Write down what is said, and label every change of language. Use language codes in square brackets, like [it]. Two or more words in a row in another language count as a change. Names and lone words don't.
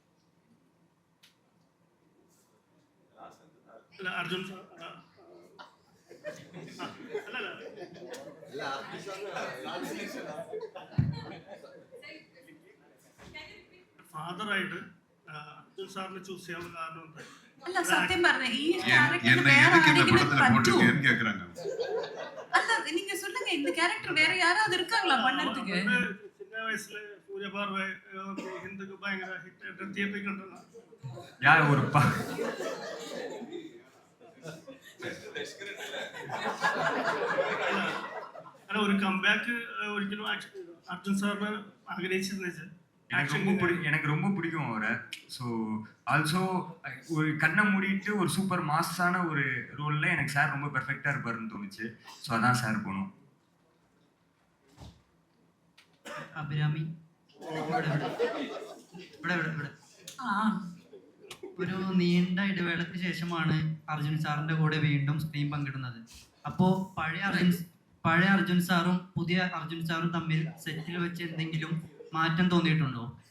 [ml] അല്ല അർജുൻ സാർ ഫാദറായിട്ട് അർജുൻ സാറിനെ ചൂസ് ചെയ്യാനുള്ള കാരണം എന്താ? അല്ല സത്യം പറഞ്ഞ ഈ ക്യാരക്ടർ വേറെ ആരെങ്കിലും പറ്റുമോ? [ta] അല്ല நீங்க சொல்லுங்க, இந்த கேரக்டர் வேற யாராவது இருக்காங்களா பண்ணறதுக்கு? [ml] ചിന്ന വയസ്സിൽ സൂര്യപാർവ ഹിന്ദുക്ക് ഭയങ്കര ഹിറ്റായിട്ട് തിയേറ്ററിൽ കണ്ടതാണ്. [ta] ஒரு [ml] അല്ല, ഒരു കംബാക്ക് ഒരിക്കലും അർജുൻ സാറിന് ആഗ്രഹിച്ചിരുന്നു. [ta] எனக்கு ரொம்ப பிடிக்கும் அவரை. [en] so also [ta] ஒரு கண்ணை மூடிட்டு ஒரு [en] super mass [ta] ஒரு ரோலில் எனக்கு சார் ரொம்ப பெர்ஃபெக்டாக இருப்பாருன்னு தோணுச்சு. ஸோ அதான் சார் போகணும். [ml] അഭിരാമി ഇവിടെ ഒരു നീണ്ട ഇടവേളയ്ക്ക് ശേഷമാണ് അർജുൻ സാറിന്റെ കൂടെ വീണ്ടും സ്ക്രീൻ പങ്കിടുന്നത്. അപ്പോൾ പഴയ അർജുൻ സാറും പുതിയ അർജുൻ സാറും തമ്മിൽ സെറ്റിൽ വെച്ച് എന്തെങ്കിലും മാറ്റം തോന്നിയിട്ടുണ്ടോ?